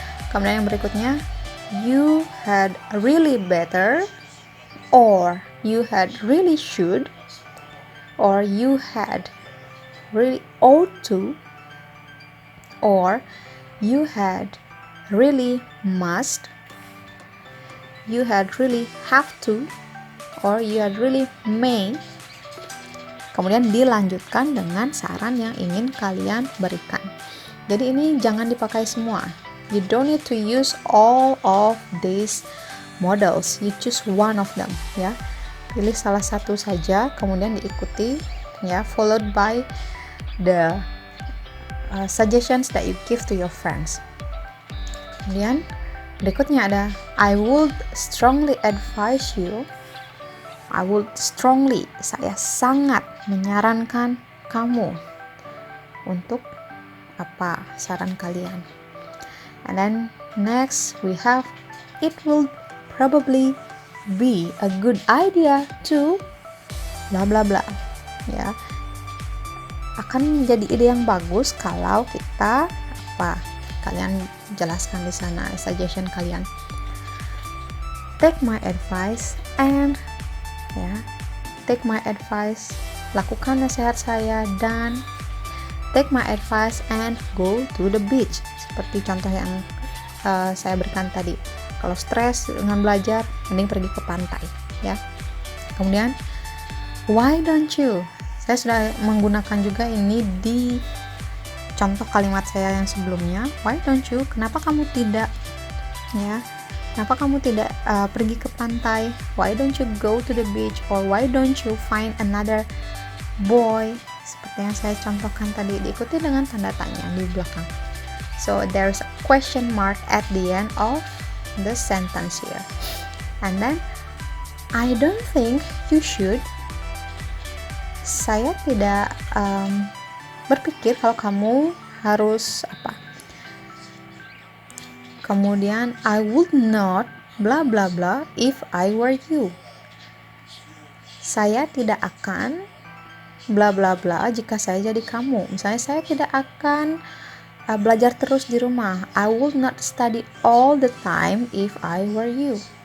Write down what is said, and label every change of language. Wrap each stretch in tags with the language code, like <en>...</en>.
<id>Kemudian yang berikutnya,</id> <en>you had really better, or you had really should, or you had really ought to, or you had really must, you had really have to, or you had really may.</en> <id>Kemudian dilanjutkan dengan saran yang ingin kalian berikan. Jadi ini jangan dipakai semua.</id> <en>You don't need to use all of these models. You choose one of them, ya.</en> <id>Pilih salah satu saja, kemudian diikuti,</id> <en>ya, followed by the suggestions that you give to your friends.</en> <id>Kemudian berikutnya ada</id> <en>I would strongly advise you. I would strongly,</en> <id>saya sangat menyarankan kamu untuk apa saran kalian.</id> <en>And then next we have it will probably be a good idea to bla bla bla, ya.</en> <id>Akan menjadi ide yang bagus kalau kita apa? Kalian jelaskan di sana suggestion kalian.</id> <en>Take my advice and, ya, take my advice,</en> <id>lakukan nasihat saya, dan</id> <en>take my advice and go to the beach.</en> <id>Seperti contoh yang saya berikan tadi. Kalau stres dengan belajar, mending pergi ke pantai, ya. Kemudian</id> <en>why don't you?</en> <id>Saya sudah menggunakan juga ini di contoh kalimat saya yang sebelumnya.</id> <en>Why don't you?</en> <id>Kenapa kamu tidak? Ya, kenapa kamu tidak pergi ke pantai?</id> <en>Why don't you go to the beach? Or why don't you find another boy?</en> <id>Seperti yang saya contohkan tadi, diikuti dengan tanda tanya di belakang.</id> <en>So there's a question mark at the end of the sentence here. And then I don't think you should.</en> <id>Saya tidak berpikir kalau kamu harus apa. Kemudian</id> <en>I would not bla bla bla if I were you.</en> <id>Saya tidak akan bla bla bla jika saya jadi kamu. Misalnya saya tidak akan belajar terus di rumah.</id> <en>I would not study all the time if I were you.</en>